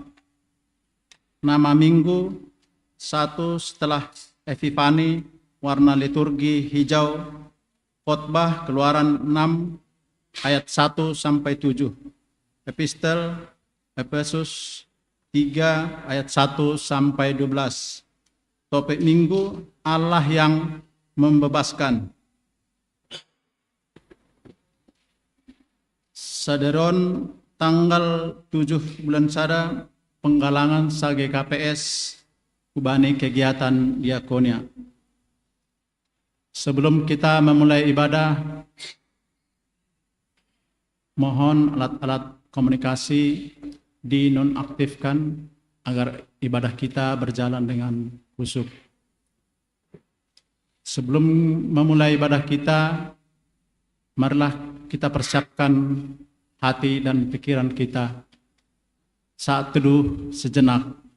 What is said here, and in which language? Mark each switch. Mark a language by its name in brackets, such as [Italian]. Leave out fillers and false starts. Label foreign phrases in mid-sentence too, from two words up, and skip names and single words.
[Indonesian] Nama minggu 1 setelah Epifani, warna liturgi hijau, khotbah Keluaran 6 ayat 1 sampai 7. Epistel Efesus 3 ayat 1 sampai 12. Topik minggu Allah yang membebaskan. [Simeulue] Saderon tanggal 7 bulan Sada penggalangan sage KPS kubani [Indonesian] kegiatan diakonia. Sebelum kita memulai ibadah, mohon alat-alat komunikasi dinonaktifkan agar ibadah kita berjalan dengan khusyuk. Sebelum memulai ibadah kita, marilah kita persiapkan hati dan pikiran kita saat teduh sejenak.